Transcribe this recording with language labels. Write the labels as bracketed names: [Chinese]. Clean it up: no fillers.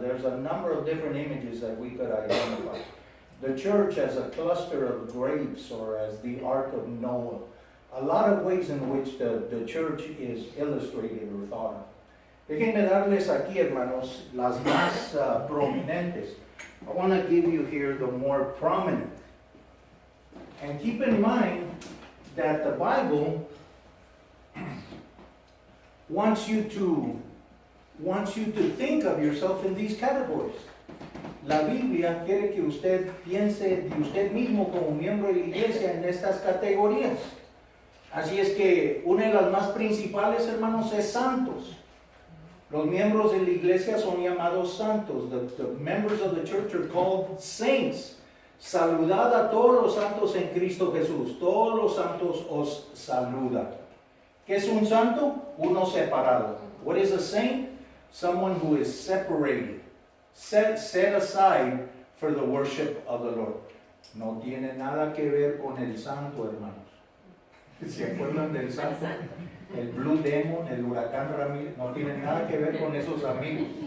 [English] There's a number of different images that we could identify. The church as a cluster of grapes or as the Ark of Noah. a lot of ways in which the church is illustrated or thought of. [Spanish] Déjenme darles aquí, hermanos, las más prominentes. [English] I want to give you here the more prominent. And keep in mind that the Bible wants you to think of yourself in these categories. [Spanish] La Biblia quiere que usted piense de usted mismo como miembro de la iglesia en estas categorías. Así es que una de las más principales, hermanos, es santos. Los miembros de la iglesia son llamados santos. [English] The members of the church are called saints. [Spanish] Saludad a todos los santos en Cristo Jesús. Todos los santos os saludan. ¿Qué es un santo? Uno separado. [English] What is a saint? Someone who is separated. Set aside for the worship of the Lord. [Spanish] No tiene nada que ver con el santo, hermanos. ¿Se acuerdan del santo? El Blue Demon, el huracán Ramírez, no tiene nada que ver con esos amigos.